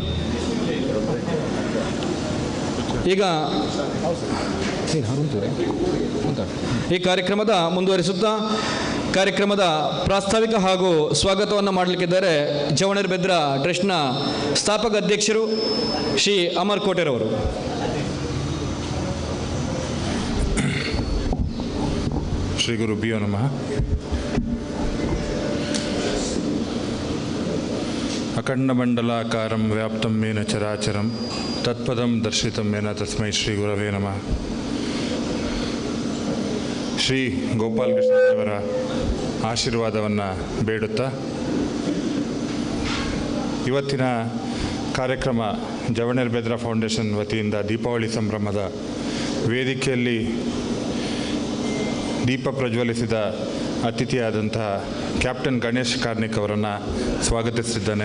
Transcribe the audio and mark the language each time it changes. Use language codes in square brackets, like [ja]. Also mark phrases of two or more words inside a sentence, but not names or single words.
[kn] ಈಗ ಈ ಕಾರ್ಯಕ್ರಮದ ಮುಂದುವರಿಸುತ್ತಾ ಕಾರ್ಯಕ್ರಮದ ಪ್ರಾಸ್ತಾವಿಕ ಹಾಗೂ ಸ್ವಾಗತವನ್ನು ಮಾಡಲಿಕ್ಕಿದ್ದಾರೆ ಜವಣೇರ್ ಬೆದ್ರ ಟ್ರಸ್ಟ್ನ ಸ್ಥಾಪಕ ಅಧ್ಯಕ್ಷರು ಶ್ರೀ ಅಮರ್ ಕೋಟೆರವರು. [sa] ಶ್ರೀ ಗುರುಭ್ಯೋ ನಮಃ. ಅಖಂಡಮಂಡಲಾಕಾರಂ ವ್ಯಾಪ್ತಂ ಮೇನ ಚರಾಚರಂ ತತ್ಪದಂ ದರ್ಶಿತಂ ಮೇನ ತಸ್ಮೈ ಶ್ರೀ ಗುರವೇ ನಮಃ. [kn] ಶ್ರೀ ಗೋಪಾಲಕೃಷ್ಣದೇವರ ಆಶೀರ್ವಾದವನ್ನು ಬೇಡುತ್ತಾ ಇವತ್ತಿನ ಕಾರ್ಯಕ್ರಮ ಜವಣೇರ್ ಬೆದ್ರ ಫೌಂಡೇಶನ್ ವತಿಯಿಂದ ದೀಪಾವಳಿ ಸಂಭ್ರಮದ ವೇದಿಕೆಯಲ್ಲಿ ದೀಪ ಪ್ರಜ್ವಲಿಸಿದ ಅತಿಥಿಯಾದಂತಹ ಕ್ಯಾಪ್ಟನ್ ಗಣೇಶ್ ಕಾರ್ನಿಕ್ ಅವರನ್ನು ಸ್ವಾಗತಿಸಿದ್ದಾನೆ.